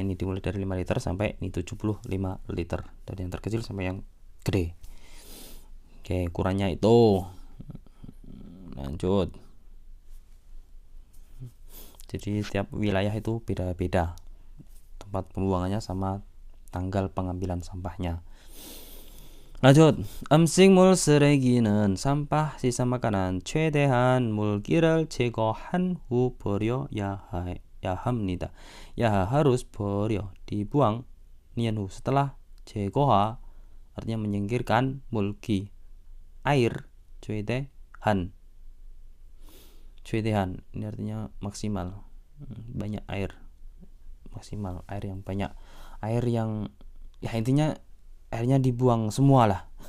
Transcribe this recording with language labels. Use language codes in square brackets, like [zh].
[id] Ini dimulai dari 5 liter sampai ini 75 liter, dari yang terkecil sampai yang gede. Oke, ukurannya itu. Lanjut. Jadi tiap wilayah itu beda-beda tempat pembuangannya sama tanggal pengambilan sampahnya. lanjut. [ko] 음식물 쓰레기는 [id] sampah sisa makanan [ko] 최대한 물기를 제거한 후 버려야 합니다. [id] ya harus 버려, dibuang nian hu setelah 제거하 artinya menyingkirkan, mulki air, 최대한 ini artinya maksimal, banyak air, maksimal air yang banyak, air yang ya intinya airnya dibuang semua lah.